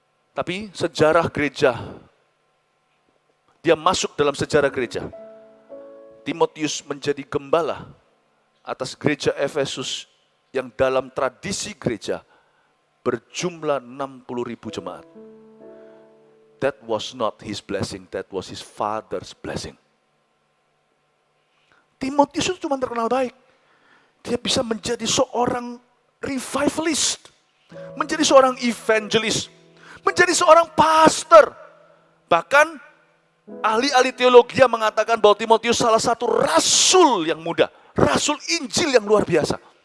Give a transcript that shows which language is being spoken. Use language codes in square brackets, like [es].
[id] Tapi sejarah gereja, dia masuk dalam sejarah gereja. Timotius menjadi gembala atas gereja Efesus yang dalam tradisi gereja berjumlah 60.000 jemaat. [en] That was not his blessing, that was his father's blessing. [id] Timotius itu cuma terkenal baik. Dia bisa menjadi seorang revivalist, menjadi seorang evangelis, menjadi seorang pastor. Bahkan ahli-ahli teologi mengatakan bahwa Timotius salah satu rasul yang muda, rasul Injil yang luar biasa.